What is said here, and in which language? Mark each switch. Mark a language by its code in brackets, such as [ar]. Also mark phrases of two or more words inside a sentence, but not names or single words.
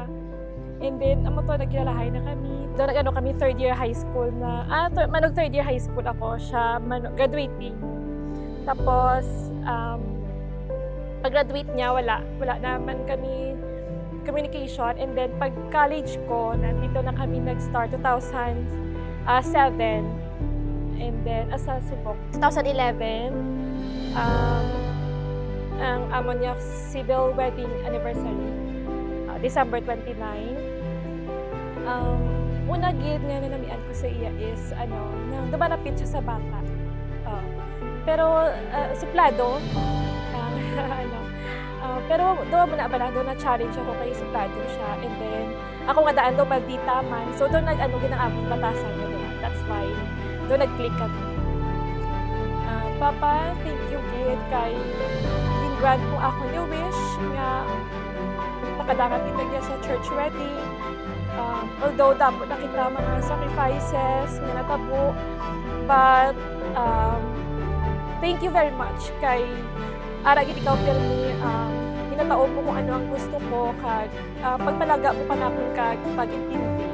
[en] And then, [hil] amo to, nagkilalahay na kami. Doon nag-ano kami, [en] third year high school [hil] na, manog [en] third year high school [hil] ako, siya graduating. Tapos, pag-graduate niya, wala naman kami communication. [en] And then, [hil] pag college ko, nandito na kami nag-start, 2007. [en] And then, [hil] sa Cebu, 2011, ang amo niya civil wedding anniversary, December 29. Una gid nga na namian ko sa iya is, nang dumalapit siya sa bata. Pero, suplado, pero doon na challenge ako kay suplado siya. And then, ako nga daan doon, maldita man. So, doon ginang-among batasan niya doon. [en] That's why, [hil] doon nag-click kami. Papa, [en] thank you [hil] gid kay grant mo ako ni wish nga makadangat kita niya sa church wedding. Although damo na kita mga sacrifices nga natabo, [en] but thank you very much [hil] kay ara gid ikaw [en] tell me [hil] ginataon mo kung ano ang gusto ko kag pagpalaga mo pa nakon kag pag-intindi.